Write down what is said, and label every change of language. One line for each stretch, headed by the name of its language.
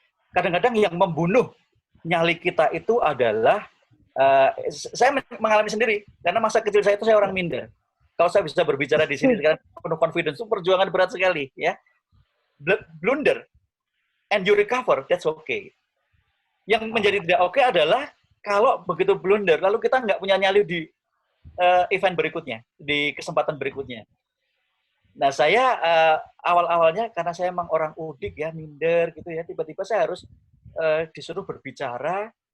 Indonesian: Kadang-kadang yang membunuh nyali kita itu adalah saya mengalami sendiri, karena masa kecil saya itu saya orang minder. Kalau saya bisa berbicara di sini sekarang penuh confidence, itu perjuangan berat sekali, ya.
English: Blunder, and you recover, that's okay.
Indonesian: Yang menjadi tidak oke adalah kalau begitu blunder, lalu kita nggak punya nyali di event berikutnya, di kesempatan berikutnya. Nah, saya awal-awalnya karena saya emang orang udik ya, minder gitu ya, tiba-tiba saya harus disuruh berbicara.